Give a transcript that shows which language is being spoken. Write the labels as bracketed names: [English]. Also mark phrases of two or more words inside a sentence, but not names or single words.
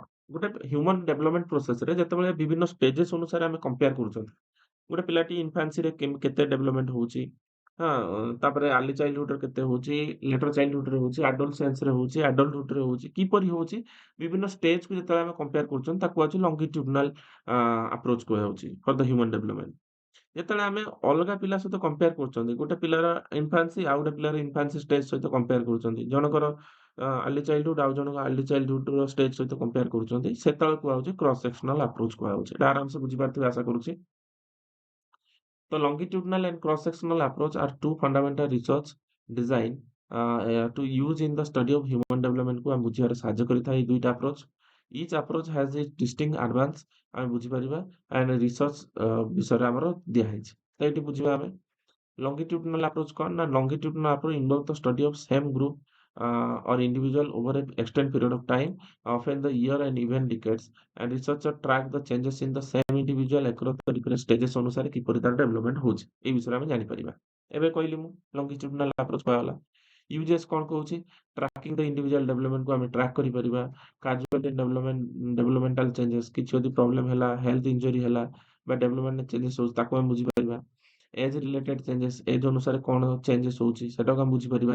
[Odia] ଗୋଟେ [English] human development processରେ [Odia] ଯେତେବେଳେ ବିଭିନ୍ନ ଷ୍ଟେଜେସ୍ ଅନୁସାରେ ଆମେ କମ୍ପେୟାର କରୁଛନ୍ତି, ଗୋଟେ ପିଲାଟି ଇନଫାନ୍ସିରେ କେତେ ଡେଭଲପମେଣ୍ଟ ହଉଛି, ତାପରେ [English] early childhoodରେ [Odia] କେତେ ହଉଛି, [English] later childhoodରେ [Odia] ହଉଛି, ଆଡୋଲସେନ୍ସରେ ହଉଛି, ଆଡଲ୍ଟହୁଡରେ ହଉଛି, କିପରି ହଉଛି, ବିଭିନ୍ନ ଷ୍ଟେଜକୁ ଯେତେବେଳେ ଆମେ କମ୍ପେୟାର କରୁଛନ୍ତି ତାକୁ କୁହାଯାଉଛି [English] longitudinal approach [Odia] କୁହାଯାଉଛି [English] for the human development. [Odia] ଯେତେବେଳେ ଆମେ ଅଲଗା ପିଲା ସହିତ କମ୍ପେୟାର କରୁଛନ୍ତି, ଗୋଟେ ପିଲାର ଇନଫାନ୍ସି ଆଉ ଗୋଟେ ପିଲାର [English] infancy stage [Odia] ସହିତ କମ୍ପେୟାର କରୁଛନ୍ତି, ଜଣଙ୍କର [English] early childhood [Odia] ଆଉ ଜଣଙ୍କ [English] early childhoodର stage [Odia] ସହିତ କମ୍ପେୟାର କରୁଛନ୍ତି, ସେତେବେଳେ କୁହାଯାଉଛି [English] cross sectional approach [Odia] କୁହାଯାଉଛି। ଏଟା ଆରାମସେ ବୁଝିପାରୁଥିବେ ଆଶା କରୁଛି। [English] The longitudinal and cross-sectional approach are two fundamental research design to use in the study of human development [Odia] କୁ ଆମେ ବୁଝିବାରେ ସାହାଯ୍ୟ କରିଥାଏ। ଏଇ ଦୁଇଟା [English] approach, each approach has its distinct advance [Odia] ଆମେ ବୁଝିପାରିବା, [English] and research [Odia] ବିଷୟରେ ଆମର ଦିଆହେଇଛି। ତ ଏଇଠି ବୁଝିବା ଆମେ [English] longitudinal approach [Odia] କଣ ନା, [English] longitudinal approach involve the study of same group or individual over an extended period of time, often the year and even decades, and researcher track the changes in the same individual across the different stages [Odia] ଅନୁସାରେ କିପରି ତାର ଡେଭଲପମେଣ୍ଟ ହଉଛି, এই ବିଷୟରେ ଆମେ ଜାଣିପାରିବା। ଏବେ କହିଲି ମୁଁ [English] longitudinal approach [Odia] କୁହାଗଲା। ୟୁଜେସ୍ କଣ କହୁଛି, [English] tracking the individual developmentକୁ [Odia] ଆମେ ଟ୍ରାକ୍ କରିପାରିବା। [English] causality developmental changes, [Odia] କିଛି ଯଦି ପ୍ରୋବ୍ଲେମ ହେଲା, [English] health injury [Odia] ହେଲା ବା [English] development changes [Odia] ହଉଛି, ତାକୁ ଆମେ ବୁଝିପାରିବା। [English] age related changes, [Odia] ଏଜ୍ ଅନୁସାରେ କଣ ଚେଞ୍ଜେସ୍ ହଉଛି ସେଟାକୁ ଆମେ ବୁଝିପାରିବା।